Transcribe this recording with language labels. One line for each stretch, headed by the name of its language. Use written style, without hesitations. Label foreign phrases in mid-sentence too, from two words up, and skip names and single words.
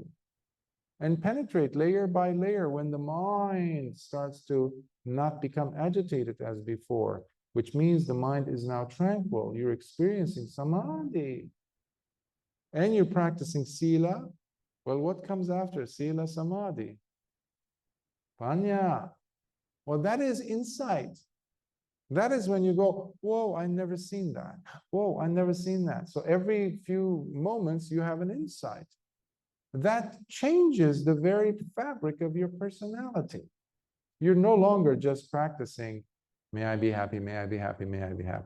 English: And penetrate layer by layer when the mind starts to not become agitated as before, which means the mind is now tranquil. You're experiencing samadhi. And you're practicing sila. Well, what comes after
Pali: sila samadhi?
English: Panya. Well, that is insight. That is when you go, whoa, I've never seen that. Whoa, I've never seen that. So every few moments you have an insight. That changes the very fabric of your personality. You're no longer just practicing, may I be happy, may I be happy, may I be happy.